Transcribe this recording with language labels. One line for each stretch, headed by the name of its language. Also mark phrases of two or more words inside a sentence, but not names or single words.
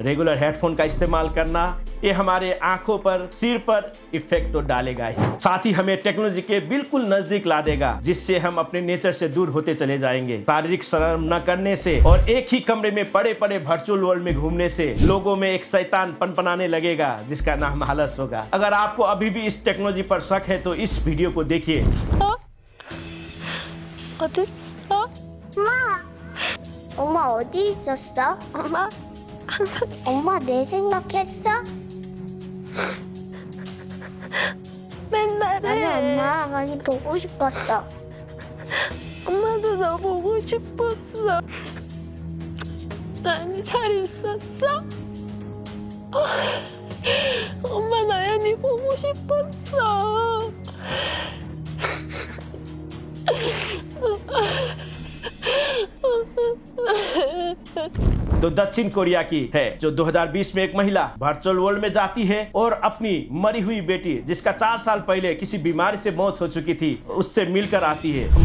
English: regular headphone
Hindi: का इस्तेमाल करना ये हमारे आंखों पर, सिर पर इफेक्ट तो डालेगा ही, साथ ही हमें टेक्नोलॉजी के बिल्कुल नजदीक ला देगा, जिससे हम अपने नेचर से दूर होते चले जाएंगे। शारीरिक श्रम न करने से और एक ही कमरे में पड़े पड़े
English: virtual world
Hindi: में घूमने से लोगों में एक शैतान पनपनाने लगेगा जिसका नाम आलस होगा। अगर आपको अभी भी इस टेक्नोलॉजी पर शक है तो इस वीडियो को देखिए।
Korean: 엄마 어디 있었어? 엄마 내 생각했어? 맨날 아니 해. 엄마 많이 보고 싶었어. 엄마도 너 보고 싶었어. 나연이 잘 있었어? 엄마 나연이 보고 싶었어.
Hindi: तो दक्षिण कोरिया की है जो 2020 में एक महिला
English: virtual world
Hindi: में जाती है और अपनी मरी हुई बेटी, जिसका 4 साल पहले किसी बीमारी से मौत हो चुकी थी, उससे मिलकर आती है।